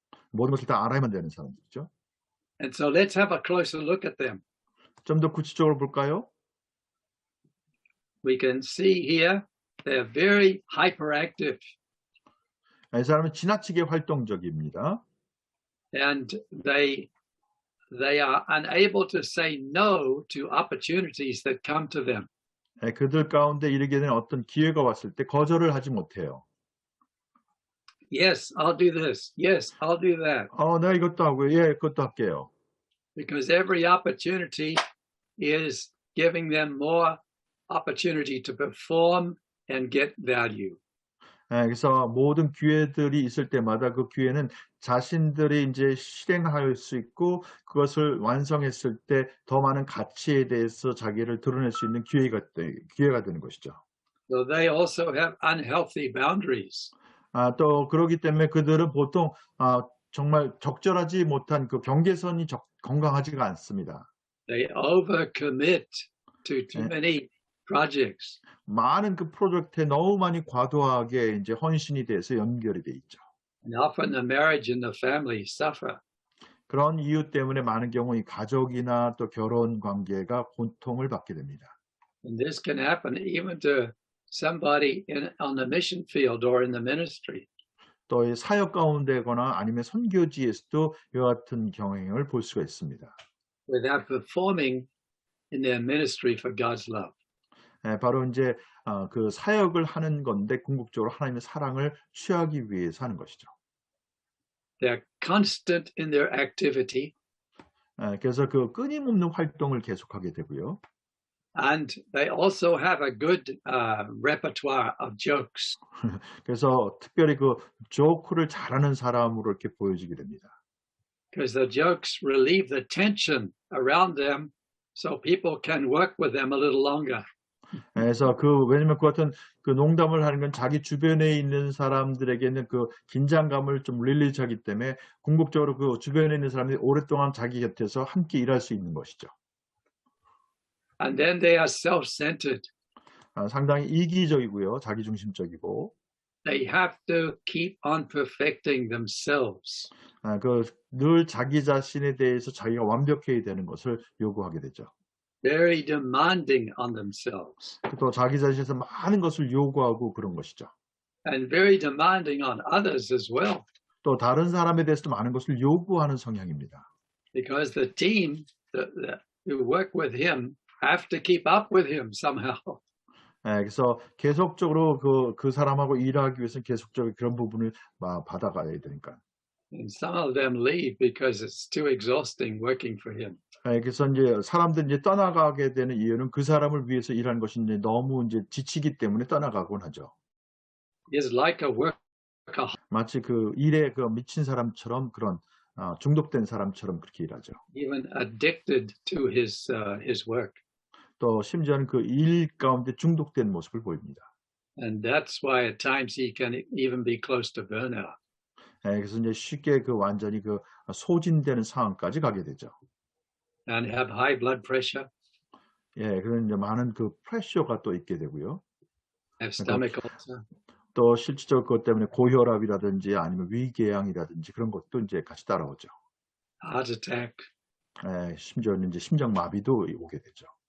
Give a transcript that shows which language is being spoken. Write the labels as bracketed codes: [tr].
[ko] 모든 것을 다 알아야만 되는 사람들이죠. [en] And so let's have a closer look at them. [ko] 좀 더 구체적으로 볼까요? [en] We can see here they're very hyperactive, [ko] 이 사람은 지나치게 활동적입니다. [en] and they are unable to say no to opportunities that come to them. [ko] 그들 가운데 이르게 된 어떤 기회가 왔을 때 거절을 하지 못해요. [en] Yes, I'll do this. Yes, I'll do that. [ko] 내가 이것도 하고요. 예, 그것도 할게요. [en] Because every opportunity is giving them more opportunity to perform and get value. [ko] 그래서 모든 기회들이 있을 때마다 그 기회는 자신들이 이제 실행할 수 있고 그것을 완성했을 때 더 많은 가치에 대해서 자기를 드러낼 수 있는 기회가 되는 것이죠. [en] So they also have unhealthy boundaries. [ko] 또 그러기 때문에 그들은 보통 정말 적절하지 못한 그 경계선이 건강하지가 않습니다. [en] They overcommit to too many projects. [ko] 많은 그 프로젝트에 너무 많이 과도하게 이제 헌신이 돼서 연결이 돼 있죠. [en] And often the marriage and the family suffer. [ko] 그런 이유 때문에 많은 경우 이 가족이나 또 결혼 관계가 고통을 받게 됩니다. [en] And this can happen even to somebody on the mission field or in the ministry. [ko] 또 이 사역 가운데거나 아니면 선교지에서도 이와 같은 경향을 볼 수가 있습니다. [en] Without performing in their ministry for God's love. [ko] 바로 이제 그 사역을 하는 건데 궁극적으로 하나님의 사랑을 취하기 위해서 하는 것이죠. [en] They're constant in their activity. [ko] 그래서 그 끊임없는 활동을 계속하게 되고요. [en] And they also have a good repertoire of jokes. [ko] 그래서 특별히 그 조크를 잘하는 사람으로 이렇게 보여지게 됩니다. [en] Because the jokes relieve the tension around them so people can work with them a little longer. [ko] 그래서 왜냐면 그 같은 그 농담을 하는 건 자기 주변에 있는 사람들에게는 그 긴장감을 좀 릴리즈하기 때문에 궁극적으로 그 주변에 있는 사람들이 오랫동안 자기 곁에서 함께 일할 수 있는 것이죠. [en] And then they are self-centered. [ko] 상당히 이기적이고요, 자기중심적이고. [en] They have to keep on perfecting themselves. [ko] 늘 자기 자신에 대해서 자기가 완벽해야 되는 것을 요구하게 되죠. [en] Very demanding on themselves. [ko] 또 자기 자신에서 많은 것을 요구하고 그런 것이죠. [en] And very demanding on others as well. [ko] 또 다른 사람에 대해서도 많은 것을 요구하는 성향입니다. [en] Because the team who work with him have to keep up with him somehow. [ko] 그래서 계속적으로 그 사람하고 일하기 위해서 계속적으로 그런 부분을 받아가야 되니까. [en] And some of them leave because it's too exhausting working for him. [ko] 그래서 이제 사람들이 이제 떠나가게 되는 이유는 그 사람을 위해서 일하는 것이 이제 너무 이제 지치기 때문에 떠나가곤 하죠. [en] He's like a workaholic. [ko] 마치 그 일에 그 미친 사람처럼 그런 중독된 사람처럼 그렇게 일하죠. [en] Even addicted to his work. [ko] 또 심지어는 그 일 가운데 중독된 모습을 보입니다. [en] And that's why at times he can even be close to burnout. [ko] 그래서 이제 쉽게 그 완전히 그 소진되는 상황까지 가게 되죠. [en] And have high blood pressure. [ko] 그런 이제 많은 그 프레셔가 또 있게 되고요. [en] Have stomach ulcer. [ko] 또 실질적으로 그것 때문에 고혈압이라든지 아니면 위궤양이라든지 그런 것도 이제 같이 따라오죠. [en] Heart attack. [ko] 심지어는 이제 심장마비도 오게 되죠.